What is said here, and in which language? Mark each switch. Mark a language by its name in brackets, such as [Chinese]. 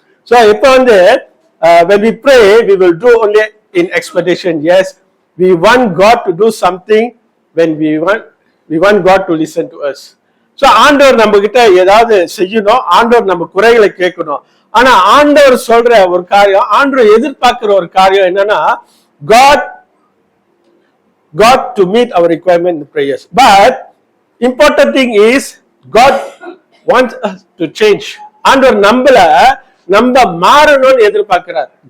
[Tamil] So இப்ப [English] when we pray we will do only in expectation. Yes, we want God to do something when we want God to listen to us. [Tamil] So ஆண்டவர் நம்ம கிட்ட ஏதாவது செய்யணும், ஆண்டவர் நம்ம குறைகளை கேட்கணும். ஆனா ஆண்டவர் சொல்ற ஒரு காரியம், ஆண்டவர் எதிர்பார்க்கிற ஒரு காரியம் என்னன்னா [English] God to meet our requirement in prayers. But important thing is God wants us to change. [Tamil] ஆண்டவர் நம்ம மாறணும்னு எதிர்பார்க்கிறார்.